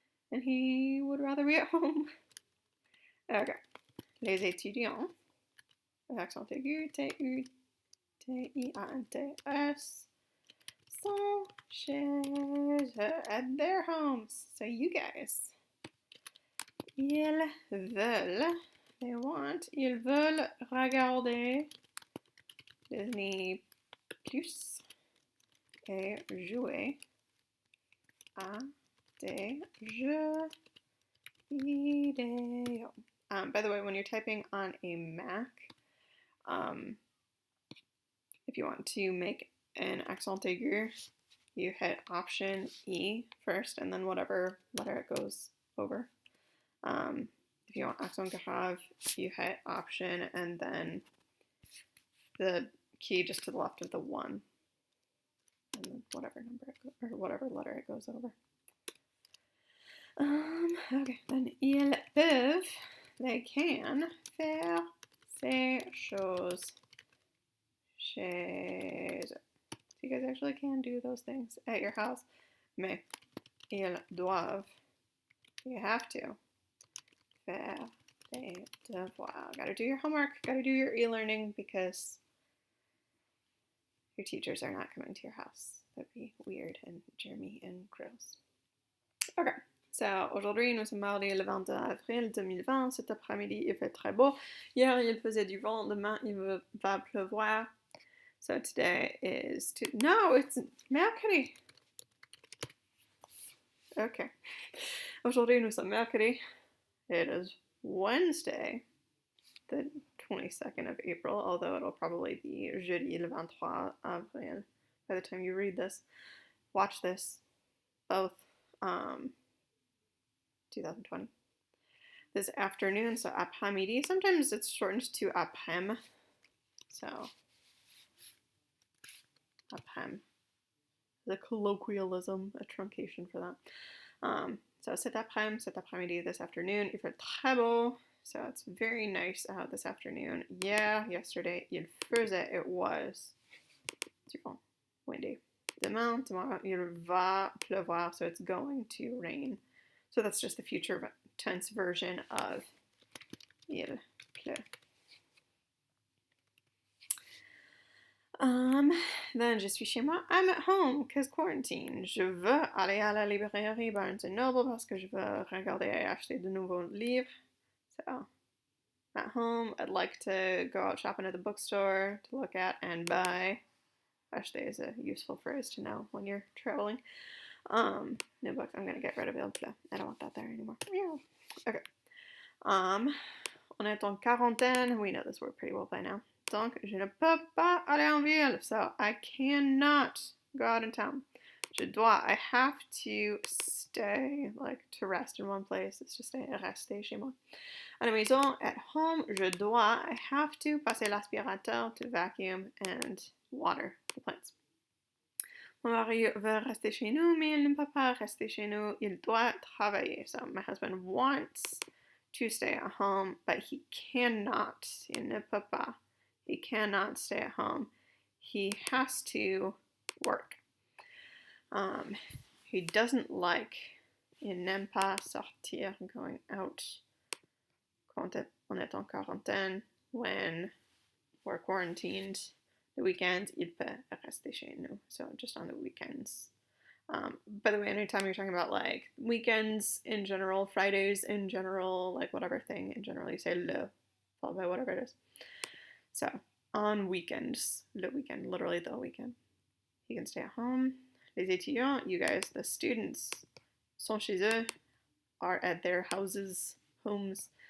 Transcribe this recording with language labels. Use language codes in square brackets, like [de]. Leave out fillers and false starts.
[en] And he would rather be at home. Okay. [fr] Les étudiants. Accent aigu, T-U, T-I-A-N-T-S. Sont chez eux [en] at their homes. So you guys. [fr] Ils veulent, [en] they want, [fr] ils veulent regarder Disney Plus et jouer à des jeux vidéo. [en] By the way, when you're typing on a Mac, if you want to make an accent aigu, you hit Option E first, and then whatever letter it goes over. If you want accent grave, you hit Option and then the key just to the left of the 1, and then whatever number it goes, or whatever letter it goes over. Okay, then [fr] ils peuvent, [en] they can [fr] faire ces choses chez eux. [en] So you guys actually can do those things at your house. [fr] Mais ils doivent, [en] you have to, [fr] faire des devoirs. [en] Gotta do your homework, gotta do your e-learning because your teachers are not coming to your house. That'd be weird and germy and gross. Okay. [fr] So, aujourd'hui, nous sommes mardi le 22 avril 2020. Cet après-midi, il fait très beau. Hier, il faisait du vent. Demain, il va pleuvoir. [en] So, today is... No, it's mercredi. Okay. [fr] Aujourd'hui, nous sommes mercredi. [en] It is Wednesday, the 22nd of April, although it'll probably be [fr] jeudi le 23 avril [en] by the time you read this. Watch this. Both. 2020. This afternoon, so après-midi. Sometimes it's shortened to après-midi. So, après-midi. The colloquialism, a truncation for that. [fr] So, cet après-midi, [en] this afternoon. [fr] Il fait très beau. [en] So, it's very nice out this afternoon. Yeah, yesterday, [fr] il faisait, [en] it was. [fr] Du vent, [en] windy. [fr] Demain, [en] tomorrow, [fr] il va pleuvoir, [en] so it's going to rain. So that's just the future tense version of il pleut. Then [fr] je suis chez moi. [en] I'm at home because quarantine. [fr] Je veux aller à la librairie Barnes & Noble parce que je veux regarder et acheter de nouveaux livres. [en] So at home, I'd like to go out shopping at the bookstore to look at and buy. Acheter is a useful phrase to know when you're traveling. New books. I'm gonna get rid of il pleut. I don't want that there anymore. Okay. [fr] On est en quarantaine. [en] We know this word pretty well by now. [fr] Donc, je ne peux pas aller en ville. [en] So, I cannot go out in town. [fr] Je dois. [en] I have to stay, like to rest in one place. It's just [fr] rester chez moi. À la maison, [en] at home, [fr] je dois. [en] I have to [fr] passer l'aspirateur [en] to vacuum and water the plants. [fr] Mon mari veut rester chez nous, mais il ne peut pas rester chez nous. Il doit travailler. [en] So my husband wants to stay at home, but he cannot. [fr] Il ne peut pas. [en] He cannot stay at home. He has to work. He doesn't like. [fr] Il n'aime pas sortir, [en] going out. [fr] Quand on est en quarantaine, [en] when we're quarantined. The weekends, [fr] il peut rester chez nous. [en] So just on the weekends. By the way, anytime you're talking about like weekends in general, Fridays in general, like whatever thing in general, you say le, followed by whatever it is. So on weekends, [fr] le weekend, [en] literally the weekend. You can stay at home. [fr] Les étudiants, [en] you guys, the students, [fr] sont chez eux, [en] are at their houses, homes.